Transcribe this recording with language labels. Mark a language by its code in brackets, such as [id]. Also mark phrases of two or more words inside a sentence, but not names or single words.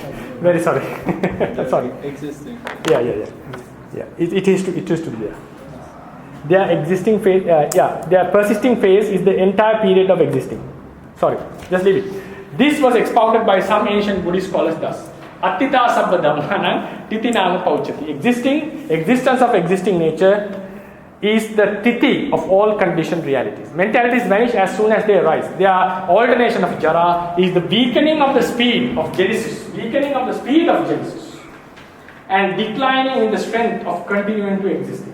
[en] Very sorry. Sorry. Existing. Yeah. It is to be there. Their existing phase, their persisting phase is the entire period of existing. Sorry, just leave it. This was expounded by some ancient Buddhist scholars thus. [pi] Attita sabba dhammanam titi nama pauchati. [en] Existence of existing nature is the titi of all conditioned realities. Mentalities vanish as soon as they arise. Their alternation of jara is the weakening of the speed of genesis. And declining in the strength of continuing to existing.